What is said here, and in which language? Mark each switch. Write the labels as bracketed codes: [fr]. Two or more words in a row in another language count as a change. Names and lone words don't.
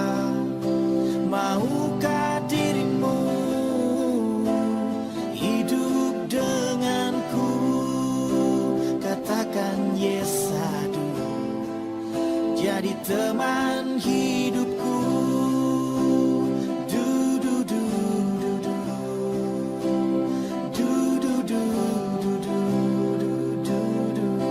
[id] Maukah dirimu hidup denganku? Katakan [en] yes adu, [id] jadi teman hidupku. Du du du du du. Du du du du du du du.